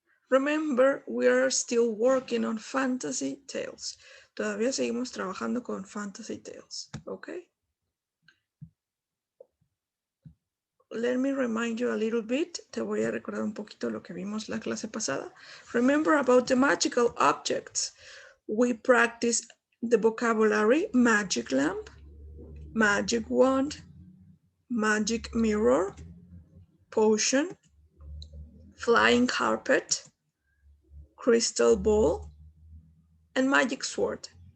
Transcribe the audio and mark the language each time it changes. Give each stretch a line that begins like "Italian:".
English: Remember, we are still working on fantasy tales.
Spanish: Todavía seguimos trabajando con fantasy tales, okay?
English: Let me remind you a little bit.
Spanish: Te voy a recordar un poquito lo que vimos la clase pasada.
English: Remember about the magical objects. We practice the vocabulary magic lamp, magic wand, magic mirror, potion, flying carpet, crystal ball, and magic sword.